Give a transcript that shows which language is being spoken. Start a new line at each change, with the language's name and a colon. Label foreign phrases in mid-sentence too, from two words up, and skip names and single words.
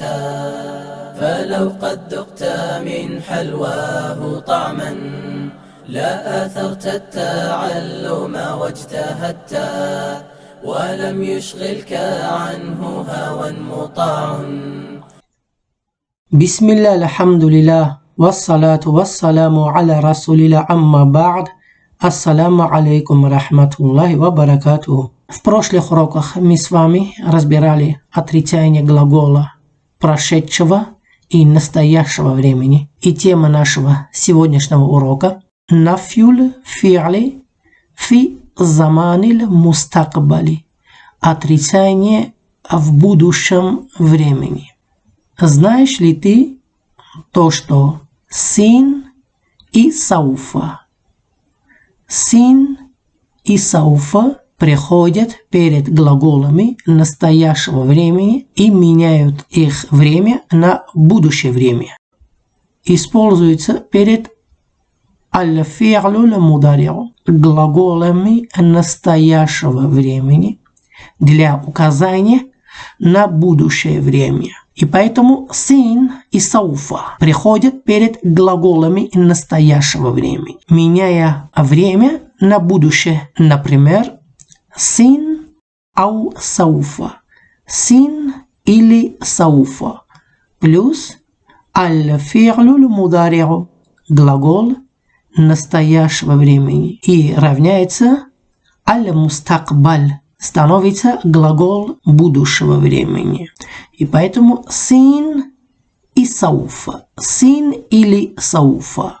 Arabic: فلو قد ذقت من حلواه طعما لا آثرت التعلم واجتهدت ولم يشغلك عنه هوى مطاع. بسم الله الحمد لله والصلاة والسلام على رسول الله أما بعد. السلام عليكم رحمة الله وبركاته.
Russian: В прошлых уроках мы с вами разбирали отрицание глагола прошедшего и настоящего времени. И тема нашего сегодняшнего урока –
Arabic: نفي الفعل في الزمان المستقبل.
Russian: Отрицание в будущем времени. Знаешь ли ты то, что син и сауфа и сауфа приходят перед глаголами настоящего времени и меняют их время на будущее время. Используются перед
Arabic: الفعل المضارع
Russian: глаголами настоящего времени для указания на будущее время. И поэтому син и сауфа приходят перед глаголами настоящего времени, меняя время на будущее. Например,
Arabic: سين أو سوف.
Russian: Син или сауфа. Плюс
Arabic: الفعل المضارع
Russian: глагол настоящего времени. И равняется аль-мустакбаль. Становится глагол будущего времени. И поэтому син и сауфа. Син или сауфа.